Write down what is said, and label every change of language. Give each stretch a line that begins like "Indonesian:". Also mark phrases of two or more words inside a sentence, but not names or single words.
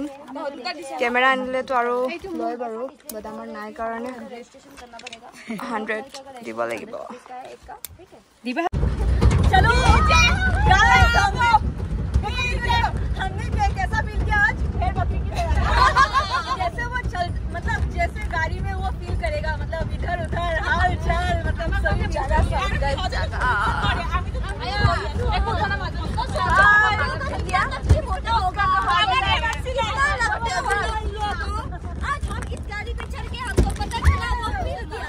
Assamese: কেমেৰা আনিলেতো আৰু লয় বাৰু, বাট আমাৰ নাই কাৰণে 100 দিব লাগিব।
Hindi: मतलब जैसे गाड़ी में वो फील करेगा, मतलब इधर उधर हाल चाल, मतलब सभी जगह आज हम इस गाड़ी पे चढ़ के हमको पता चला वो फील किया।